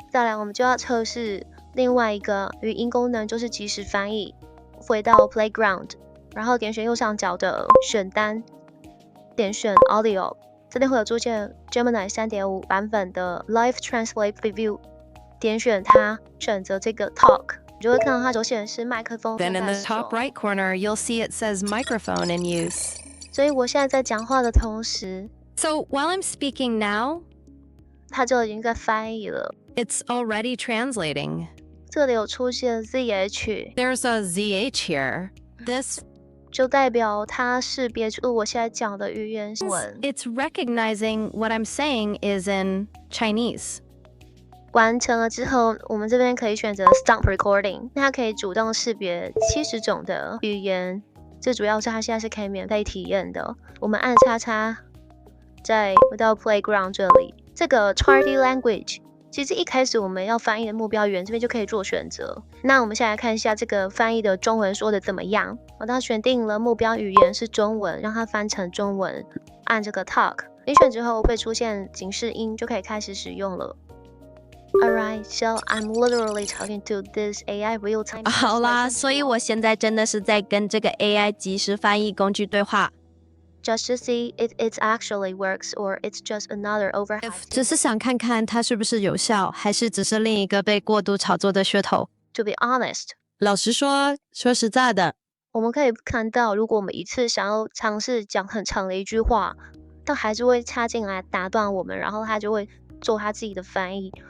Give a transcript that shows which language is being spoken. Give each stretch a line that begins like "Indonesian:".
Chinese: 再來，我們就要測試另外一個語音功能，就是即時翻譯。回到 Playground， 然後點選右上角的選單，點選 Audio， 這裡會有出現 Gemini 3.5 版本的 Live Translate Preview。點選它，選擇這個 Talk， 你就會看到它就顯示麥克風。
English: Then in the top right corner, you'll see it says microphone in use.
Chinese: 所以我現在在講話的同時
English: So while I'm speaking now,
Chinese: 它就已經在翻譯了。
English: It's already translating.
Chinese: 這裡有出現 ZH。
English: There's a ZH here. This
Chinese: 就代表它識別出我現在講的語言文。
English: It's recognizing what I'm saying is in Chinese.
Chinese: 完成了之後，我們這邊可以選擇 Stop Recording， 它可以主動識別70種的語言。最主要是它現在是可以免費體驗的。我們按叉叉，再回到 Playground 這裡，這個 Target Language。其實一開始我們要翻譯的目標語言這邊就可以做選擇。那我們現在看一下這個翻譯的中文說的怎麼樣。我當選定了目標語言是中文，讓它翻成中文，按這個 Talk， 點選之後會出現警示音，就可以開始使用了。
English: Alright, so I'm literally talking to this AI real-time.
Chinese: 好啦，所以我現在真的是在跟這個 AI 即時翻譯工具對話。
English: Just to see if it actually works or it's just another overhyped.
Chinese: 只是想看看它是不是有效，還是只是另一個被過度炒作的噱頭。
English: To be honest，
Chinese: 老實說實在的，我們可以看到，如果我們一次想要嘗試講很長的一句話，它還是會插進來打斷我們，然後它就會做它自己的翻譯。